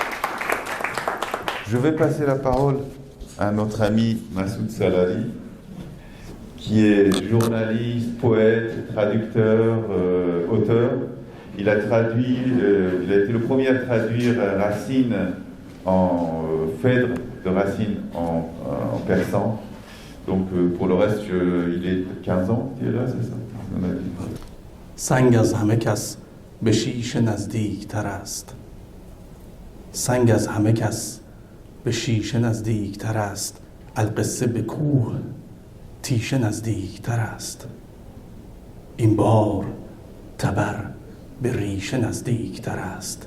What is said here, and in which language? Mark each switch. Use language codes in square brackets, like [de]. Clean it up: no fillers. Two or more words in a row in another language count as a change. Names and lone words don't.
[fr] Je vais passer la parole à notre ami Massoud Salari, qui est journaliste, poète, traducteur, auteur. Il a été le premier à traduire Racine en Phèdre de Racine en persan. Donc pour le reste, il est 15 ans qu'il est là, c'est ça? [fa] سنگ از همه کس به شیشه نزدیک تر است. سنگ از همه کس به شیشه نزدیک تر است. القصه به کوه تیشه نزدیک تر است. این بار تبر به ریشه نزدیک تر است.